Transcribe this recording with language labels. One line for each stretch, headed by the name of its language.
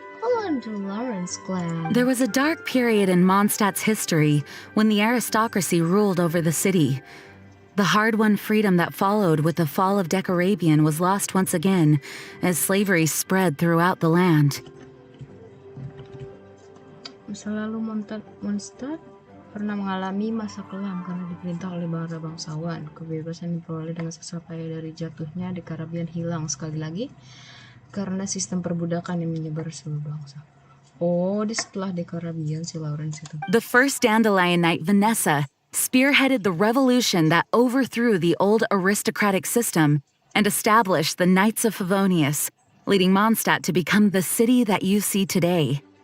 English: The Lawrence clan. There was a dark period in Mondstadt's history when the aristocracy ruled over the city. The hard-won freedom that followed with the fall of Decarabian was lost once again as slavery spread throughout the land.
Indonesian: Masa lalu Mondstadt pernah mengalami masa kelam karena diperintah oleh para bangsawan. Kebebasan diperoleh dengan sesal payah dari jatuhnya Decarabian hilang sekali lagi karena sistem perbudakan yang menyebar seluruh bangsa. Oh, di setelah Decarabian si Lawrence itu.
English: The first Dandelion Knight, Vanessa, spearheaded the revolution that overthrew the old aristocratic system and established the Knights of Favonius, leading Mondstadt to become the city that you see today.